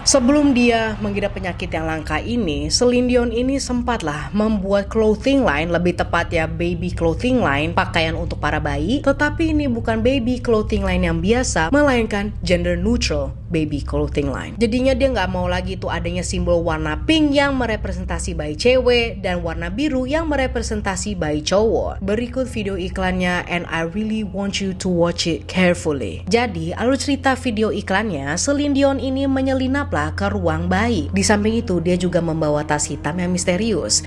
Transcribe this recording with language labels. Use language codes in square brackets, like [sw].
[id] Sebelum dia mengidap penyakit yang langka ini, Celine Dion ini sempatlah membuat clothing line, lebih tepat ya baby clothing line, pakaian untuk para bayi. Tetapi ini bukan baby clothing line yang biasa, melainkan gender neutral. baby clothing line. Jadinya dia nggak mau lagi tuh adanya simbol warna pink yang merepresentasi bayi cewek dan warna biru yang merepresentasi bayi cowok. Berikut video iklannya, [en] and I really want you to watch it carefully. [id] Jadi alur cerita video iklannya, Celine Dion ini menyelinaplah ke ruang bayi. Di samping itu dia juga membawa tas hitam yang misterius.